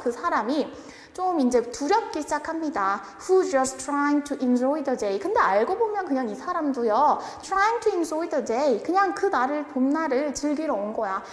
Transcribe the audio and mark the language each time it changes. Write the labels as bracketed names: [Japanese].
[Korean] 그 사람이 좀 이제 두렵기 시작합니다. [English] Who's just trying to enjoy the day. [Korean] 근데 알고 보면 그냥 이 사람도요. [English] Trying to enjoy the day. [Korean] 그냥 그 봄날을 즐기러 온 거야.